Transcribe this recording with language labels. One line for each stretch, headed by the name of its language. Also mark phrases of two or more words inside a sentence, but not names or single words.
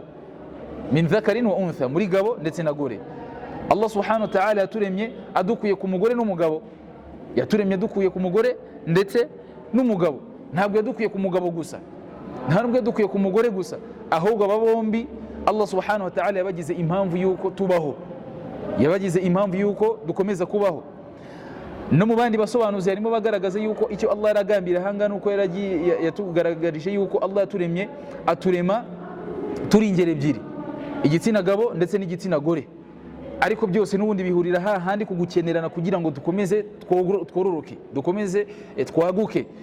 Arabic: من ذكر وأنثى,
Kinyarwanda: muri gabo ndetse na gore. Allah
Arabic: سبحانه وتعالى
Kinyarwanda: yaturemye adukuye ku mugore n'umugabo, yaturemye adukuye ku mugore ndetse n'umugabo. Ntabwo yadukuye ku mugabo gusa, ntabwo yadukuye ku mugore gusa, ahubwo aba bombi Allah
Arabic: سبحانه وتعالى
Kinyarwanda: yabagize impamvu yuko tubaho, yabagize impamvu yuko dukomeza kubaho. No mu bandi basobanuzi harimo bagaragaza yuko icyo Allah yaragambira hanga nuko yatugaragarije yuko Allah yaturemye aturema turi ingero ebyiri, igitsina gabo ndetse n'igitsina gore, ariko byose n'ubundi bihurira hahandi kugukenerana kugira ngo dukomeze twororoke, dukomeze twaguke.